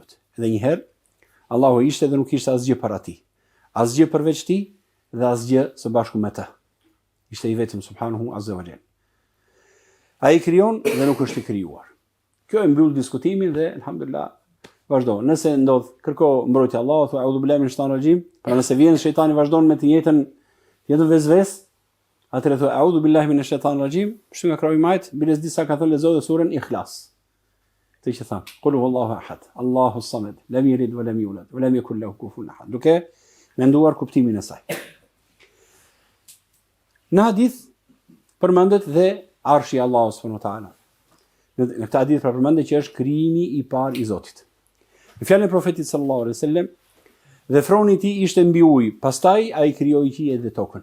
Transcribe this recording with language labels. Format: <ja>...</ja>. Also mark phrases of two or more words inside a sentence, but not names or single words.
<sq>Edhe një herë Allahu ishte dhe nuk kishte asgjë para tij. Asgjë përveç tij dhe asgjë së bashku me të. Ishte i vetëm</sq> <ar>سبحانه عز وجل.</ar> <sq>Ai krijon dhe nuk është i krijuar. Kjo e mbyll diskutimin dhe alhamdulillah vazhdo. Nëse ndodh kërko mbrojtje Allahut,</sq> <ar>أعوذ بالله من الشيطان الرجيم,</ar> <sq>pra nëse vjen shejtani vazhdon me të njëjtën vezvesë, atëherë thua</sq> <ar>أعوذ بالله من الشيطان الرجيم,</ar> <sq>shtu nga krahu i majt, biles disa ka thënë lexoj surën Ikhlas. Të që thamë,</sq> <ar>قل هو الله أحد الله الصمد لم يلد ولم يولد ولم يكن له كفوا أحد.</ar> <sq>Duke menduar kuptimin e saj. Në hadith përmendet dhe arshi i Allahut</sq> <ar>سبحانه وتعالى.</ar> <sq>Në këtë hadith përmendet që është krijimi i parë i Zotit. Në fjalën e profetit</sq> <ar>صلى الله عليه وسلم,</ar> <sq>dhe froni i tij ishte mbi ujë, pastaj ai krijoi qiellin dhe tokën.</sq>